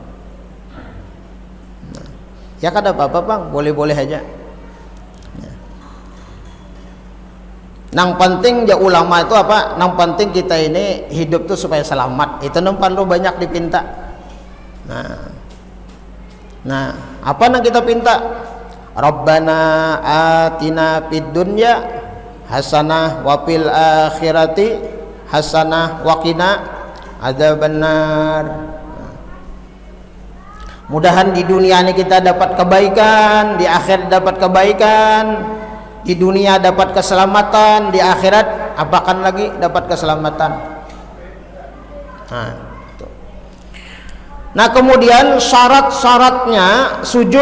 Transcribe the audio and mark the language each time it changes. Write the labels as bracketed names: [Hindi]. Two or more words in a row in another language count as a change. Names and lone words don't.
[Banjar] Ya kada apa-apa bang, boleh-boleh aja. Nang penting ya ulama itu apa? Nang penting kita ini hidup tuh supaya selamat. Itu nang perlu banyak dipinta. Nah, apa nang kita pinta? [Arabic] ربنا آتنا في الدنيا حسنة وفي الآخرة حسنة وقنا عذاب النار. [Banjar] Mudahan di dunia ini kita dapat kebaikan, di akhirat dapat kebaikan. Di dunia dapat keselamatan, di akhirat apakan lagi dapat keselamatan. Nah, kemudian syarat-syaratnya sujud.